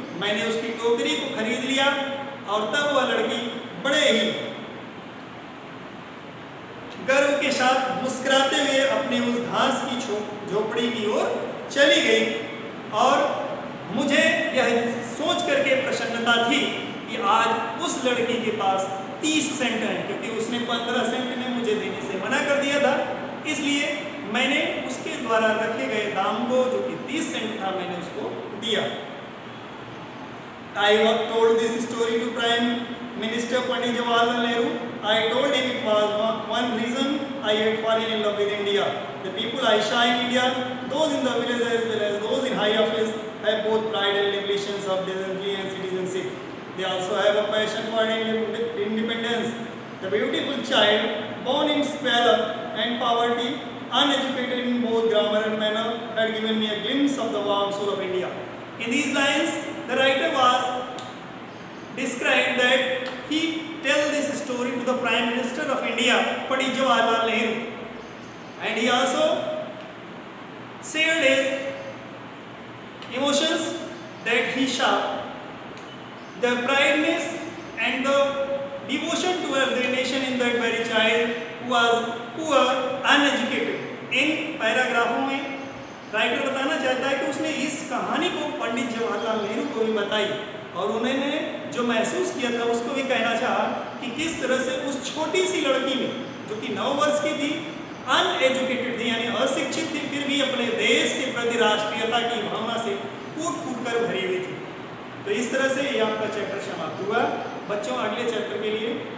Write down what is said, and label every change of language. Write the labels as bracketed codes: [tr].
[hi] मैंने उसकी टोकरी को खरीद लिया और तब वह लड़की बड़े ही गर्व के साथ मुस्कुराते हुए अपने उस घास की झोपड़ी की ओर चली गई और मुझे यह सोच करके प्रसन्नता थी कि आज उस लड़की के पास 30 सेंट हैं, क्योंकि उसने 15 सेंट में मुझे देने से मना कर दिया था, इसलिए मैंने उसके द्वारा रखे गए दाम को जो कि 30 सेंट था मैंने उसको दिया। [en] I told this story to Prime Minister Pandit Jawaharlal Nehru. I told him it was one reason I had fallen in love with India. The people I saw in India, those in the village as well as those in high office, have both pride and ambitions of decency and citizenship. They also have a passion for independence. The beautiful child, born in squalor and poverty, uneducated in both grammar and manner, had given me a glimpse of the warm soul of India. In these lines, the writer was described that he tell this story to the Prime Minister of India, Pandit Jawaharlal Nehru, and he also shared his emotions that he saw, the prideness and the devotion towards the nation in that very child who was poor, uneducated. [hi] इन पैराग्राफों में writer बताना चाहता है कि उसने इस कहानी को पंडित जवाहरलाल नेहरू को भी बताई और उन्होंने जो महसूस किया था उसको भी कहना चाहा कि किस तरह से उस छोटी सी लड़की में जो कि 9 वर्ष की थी, अनएजुकेटेड थी यानी अशिक्षित थी, फिर भी अपने देश के प्रति राष्ट्रीयता की भावना से कूट कूट कर भरी हुई थी। तो इस तरह से ये आपका चैप्टर समाप्त हुआ। बच्चों अगले चैप्टर के लिए